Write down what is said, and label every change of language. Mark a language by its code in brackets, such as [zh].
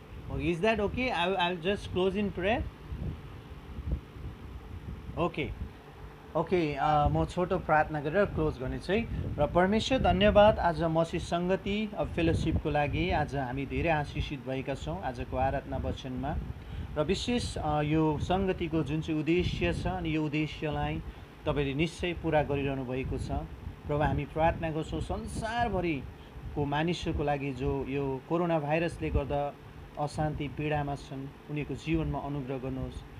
[en] Okay, is that okay? I'll just close in prayer. Okay. [ne] Okay म छोटो प्रार्थना गरेर क्लोज गर्ने छु है। र परमेश्वर धन्यवाद आज मसी सङ्गति फेलोसिपको लागि आज हामी धेरै आशिषित भएका छौँ आजको आराधना वचनमा। र विशेष यो सङ्गतिको जुन चाहिँ उद्देश्य छ अनि यो उद्देश्यलाई तपाईँले निश्चय पुरा गरिरहनु भएको छ प्रभु। हामी प्रार्थना गर्छौँ संसारभरिको मानिसहरूको लागि जो यो कोरोना भाइरसले गर्दा अशान्ति पीडामा छन् उनीहरूको जीवनमा अनुग्रह गर्नुहोस्।